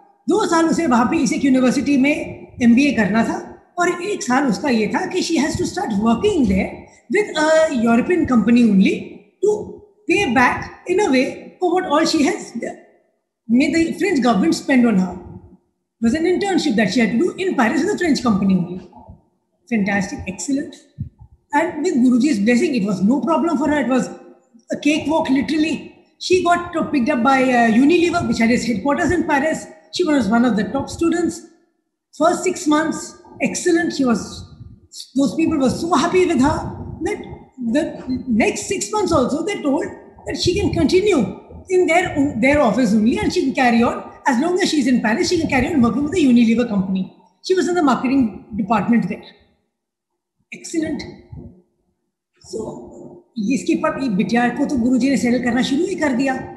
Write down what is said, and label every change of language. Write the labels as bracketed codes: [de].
[hi] 2 साल उसे वहाँ पे इसेक यूनिवर्सिटी में MBA करना था, और 1 साल उसका ये था कि [en] She has to start working there with a European company only to pay back in a way for what all she has made the French government spend on her. It was an internship that she had to do in Paris with a French company only. Fantastic, excellent. And with Guruji's blessing, it was no problem for her. It was a cakewalk, literally. She got picked up by Unilever, which had its headquarters in Paris. She was one of the top students. First 6 months, excellent. Those people were so happy with her that the next 6 months also, they told that she can continue in their office only, and she can carry on as long as she's in Paris. She can carry on working with the Unilever company. She was in the marketing department there. Excellent. [hi] So इसके पर बिटिया को तो गुरुजी ने settle करना शुरू ही कर दिया.